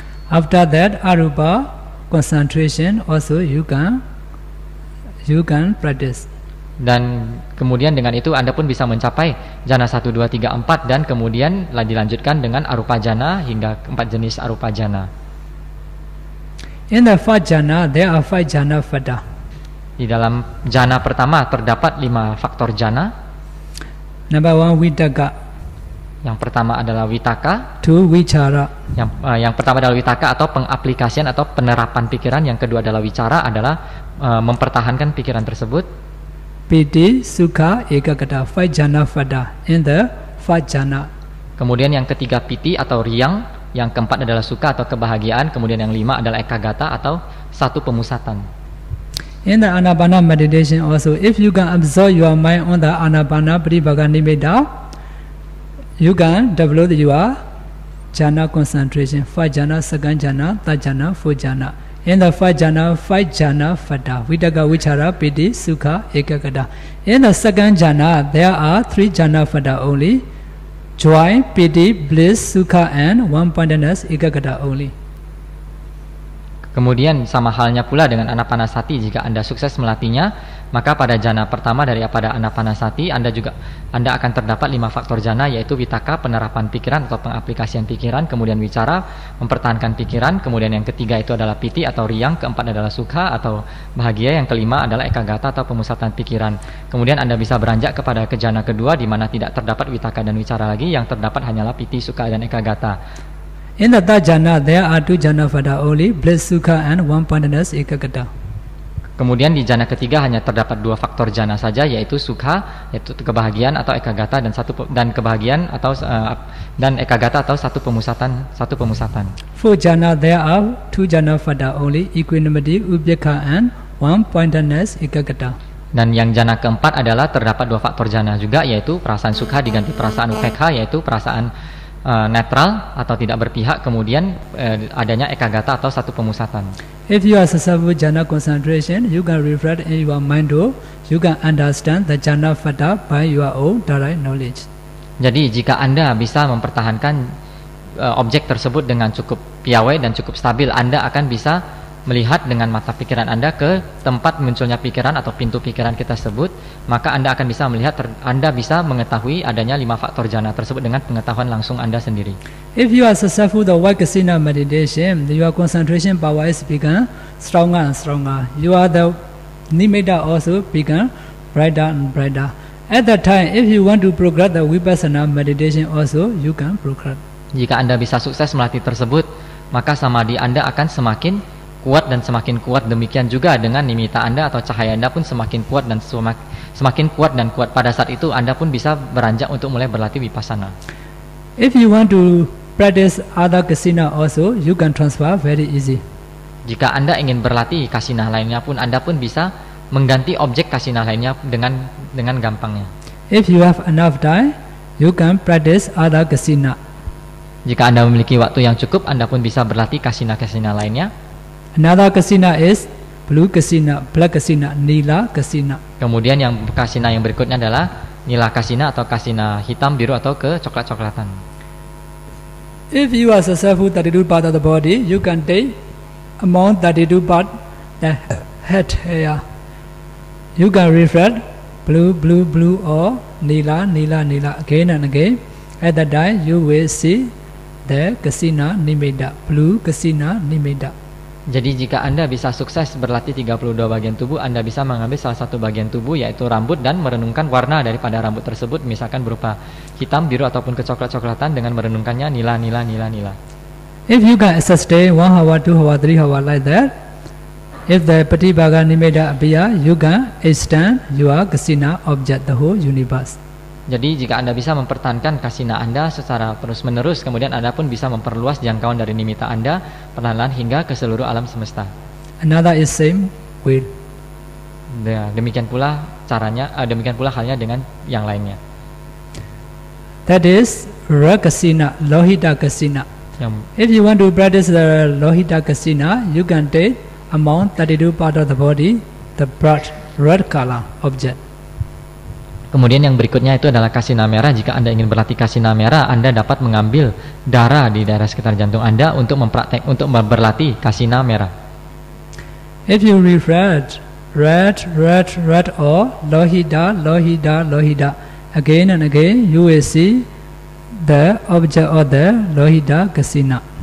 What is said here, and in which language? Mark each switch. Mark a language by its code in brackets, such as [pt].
[en] After that, arupa concentration also you can practice. [id] Dan kemudian dengan itu Anda pun bisa mencapai jhana 1, 2, 3, 4, dan kemudian dilanjutkan dengan arupa jhana hingga 4 jenis arupa jhana. [en] In the first jhana, there are 5 jhana fata. [id] Di dalam jhana pertama terdapat 5 faktor jhana. [en] Number 1, vitaka. [id] Yang pertama adalah vitaka. [en] 2, vicara. [id] Yang pertama adalah vitaka atau pengaplikasian atau penerapan pikiran. Yang kedua adalah vicara, adalah mempertahankan pikiran tersebut. [en] Piti, sukha, ekagata, 5 jhana fata in the first jhana. [id] Kemudian yang ketiga piti atau riang, yang keempat adalah sukha atau kebahagiaan, kemudian yang 5 adalah ekagata atau satu pemusatan. [en] In the anapana meditation also, if you can absorb your mind on the anapana patibhaga nimitta, you can develop your jhana concentration, first jhana, second jhana, third jhana, fourth jhana. In the five jhana fada, Vitaka, Vichara, Piti, Sukha, Ekagata. In the second jhana, there are three jhana fada only: joy, piti, bliss, sukha, and one-pointedness, Ekagata only. [id] Kemudian sama halnya pula dengan anapanasati, jika Anda sukses melatihnya, maka pada jana pertama daripada anapanasati Anda akan terdapat 5 faktor jana, yaitu vitaka, penerapan pikiran atau pengaplikasian pikiran, kemudian wicara, mempertahankan pikiran, kemudian yang ketiga itu adalah piti atau riang, keempat adalah sukha atau bahagia, yang kelima adalah ekagata atau pemusatan pikiran. Kemudian Anda bisa beranjak kepada ke jana kedua di mana tidak terdapat vitaka dan wicara lagi, yang terdapat hanyalah piti, sukha dan ekagata. [en] In the third jhana, there are two jhana fada only: bliss, sukha, and one-pointedness, Ekagata. [id] Kemudian di jana ketiga hanya terdapat 2 faktor jana saja, yaitu sukha, yaitu kebahagiaan atau ekagata, dan kebahagiaan atau dan ekagata atau satu pemusatan. [en] Fourth jhana, there are two jhana fada only: equanimity, ubekha, and one-pointedness, Ekagata. [id] Dan yang jana keempat adalah terdapat 2 faktor jana juga, yaitu perasaan sukha diganti perasaan upekha, yaitu perasaan netral atau tidak berpihak, kemudian adanya ekagata atau satu pemusatan. [en] If you are successful jhana concentration, you can reflect in your mind though, you can understand the jhana fada by your own direct knowledge. [id] Jadi jika Anda bisa mempertahankan objek tersebut dengan cukup piawai dan cukup stabil, Anda akan bisa melihat dengan mata pikiran Anda ke tempat munculnya pikiran atau pintu pikiran kita sebut, maka Anda akan bisa melihat, Anda bisa mengetahui adanya 5 faktor jana tersebut dengan pengetahuan langsung Anda sendiri. [en] If you are successful the Vaikasina meditation, your concentration power is become stronger and stronger. You are the nimitta also become brighter and brighter. At that time, if you want to progress the Vipassana meditation also, you can progress. [id] Jika Anda bisa sukses melatih tersebut, maka samadhi Anda akan semakin kuat dan semakin kuat. Demikian juga dengan nimitta Anda atau cahaya Anda pun semakin kuat dan semakin kuat dan kuat. Pada saat itu Anda pun bisa beranjak untuk mulai berlatih vipassana. [en] If you want to practice other kasina also, you can transfer very easy. [id] Jika Anda ingin berlatih kasina lainnya pun, Anda pun bisa mengganti objek kasina lainnya dengan gampangnya. [en] If you have enough time, you can practice other kasina. [id] Jika Anda memiliki waktu yang cukup, Anda pun bisa berlatih kasina-kasina lainnya. [en] Another kasina is blue kasina, black kasina, nila kasina. [id] Kemudian yang kasina yang berikutnya adalah nila kasina atau kasina hitam, biru atau kecoklat-coklatan. [en] If you are successful 32 part of the body, you can take among 32 part the head hair. You can reflect blue, blue, blue or nila, nila, nila again and again. At that time, you will see the kasina nimitta, blue kasina nimitta. [id] Jadi jika Anda bisa sukses berlatih 32 bagian tubuh, Anda bisa mengambil salah satu bagian tubuh yaitu rambut dan merenungkan warna daripada rambut tersebut, misalkan berupa hitam, biru ataupun kecoklat-coklatan dengan merenungkannya nila, nila, nila, nila. [en] If you can sustain 1 hour, 2 hour, 3 hour like that, if the Patibhaga Nimitta appear, you can extend your kasina object the whole universe. [id] Jadi jika Anda bisa mempertahankan kasina Anda secara terus-menerus, kemudian Anda pun bisa memperluas jangkauan dari nimitta Anda perlahan-lahan hingga ke seluruh alam semesta. [en] Another is same with. [id] Demikian pula caranya, demikian pula halnya dengan yang lainnya. [en] That is Rakasina, Lohita Kasina. If you want to practice the Lohita Kasina, you can take among 32 part of the body, the bright red color object. [id] Kemudian yang berikutnya itu adalah kasina merah. Jika Anda ingin berlatih kasina merah, Anda dapat mengambil darah di daerah sekitar jantung Anda untuk berlatih kasina merah. [en] If you reflect red, red, red or lohita, lohita, lohita again and again, you will see the object of the lohita kasina.